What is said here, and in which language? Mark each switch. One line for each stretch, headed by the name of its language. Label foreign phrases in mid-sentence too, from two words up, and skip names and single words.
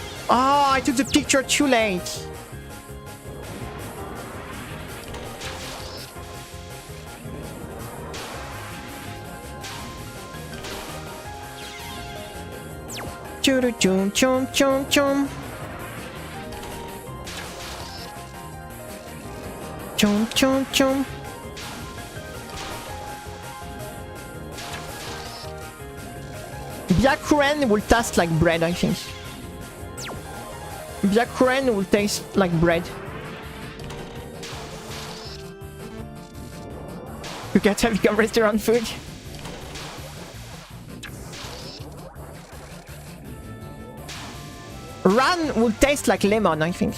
English: Oh, I took the picture too late. Chum chum chum chum. Chum chum chum. Byakuren will taste like bread, I think. Byakuren will taste like bread. You can't have become restaurant food. Ran will taste like lemon, I think.